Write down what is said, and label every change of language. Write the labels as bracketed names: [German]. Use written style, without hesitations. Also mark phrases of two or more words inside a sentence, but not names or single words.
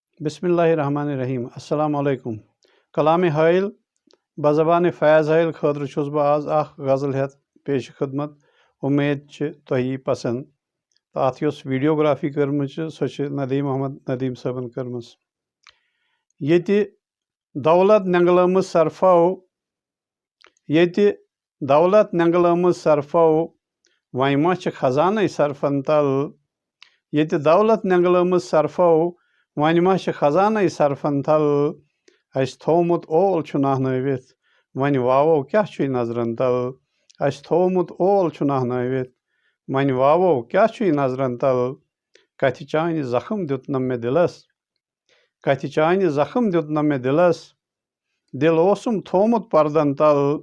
[Arabic] بسم الله الرحمن الرحيم السلام عليكم [Kashmiri] कलाम हायल बज़बान फैज़ हायल खतर छुस बह आज गज़ल हेत पेश खिदमत उम्मीद तोह पसंद तो अत वीडियोग्राफी कर्म सो नदीम अहमद नदीम सबन कर्म ये दौलत नंगलम सरफो ये दौलत नंगलम सरफो वह मा खजान सरफन तल ये दौलत नंगलम सरफो वन मा खजान सरफन तल अस थोमुत ओल नहनवित वन वावो क्या नजरन तल अस थोमुत ओल नहनवित वन वावो क्या नजरन तल कथ चान जख्म दुत मे दिलस कथ चान जख्म दुत मे दिलस दिल ओसुम थोमुत पर्दन तल